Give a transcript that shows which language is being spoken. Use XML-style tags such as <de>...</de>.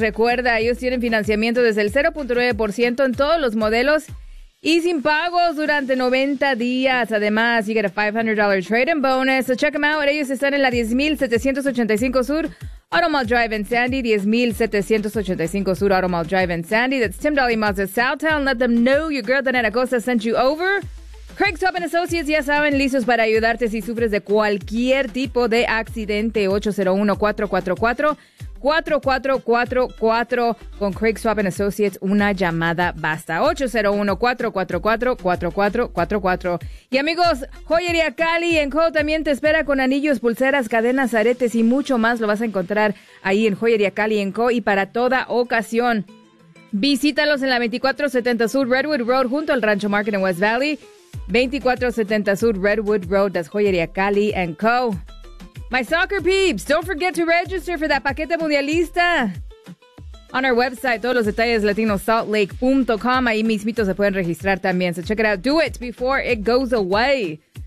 <es>Recuerda, ellos tienen financiamiento desde el 0.9% en todos los modelos y sin pagos durante 90 días. Además,</es> <en>you get a $500 trade-in bonus. So check them out.</en> <es>Ellos están en la 10,785 Sur</es> <en>Automall Drive in Sandy. 10,785 Sur Automall Drive in Sandy. That's Tim Dolly Mazda Southtown. Let them know your girl Danette Acosta sent you over.</en> <es>Craig's Top and Associates, ya saben, listos para ayudarte si sufres de cualquier tipo de accidente. 801-444-4444. Con Craig's Top and Associates, una llamada basta. 801-444-4444. Y amigos, Joyería Cali en Co. también te espera con anillos, pulseras, cadenas, aretes y mucho más. Lo vas a encontrar ahí en Joyería Cali en Co. y para toda ocasión. Visítalos en la 2470 Sur Redwood Road junto al Rancho Market en West Valley.</es> <en>2470 Sur Redwood Road, that's Joyería Cali and Co. My soccer peeps, don't forget to register for that</en> <es>paquete mundialista.</es> <en>On our website,</en> <es>todos los detalles</es> <en>latinosaltlake.com,</en> <es>ahí mismito se pueden registrar también,</es> <en>so check it out. Do it before it goes away.</en>